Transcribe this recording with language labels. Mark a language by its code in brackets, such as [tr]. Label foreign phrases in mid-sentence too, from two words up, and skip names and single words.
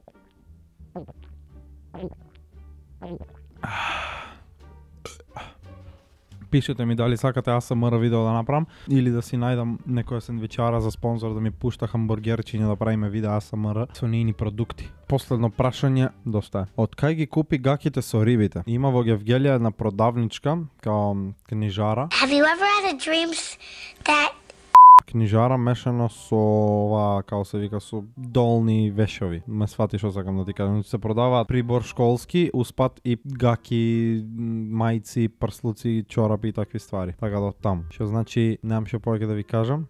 [mk] Пишете ми дали сакате ASMR видео да направам или да си најдам некоја сендвичара за спонзор да ми пушта хамбургерчиња да правиме видео ASMR со нејни продукти. Последно прашање, доста е. Од кај ги купи гаките со рибите? Има во Гевгелија една продавничка, као книжара. [en] Have you ever had a dream that [mk] Книжара мешано со ова, као се вика, со долни вешови. Ме свати што сакам да ти кажам. Се продаваат прибор школски, успат и гаки, мајци, прслуци, чорапи и такви ствари. Така да там. Што значи, немам што повеќе да ви кажам.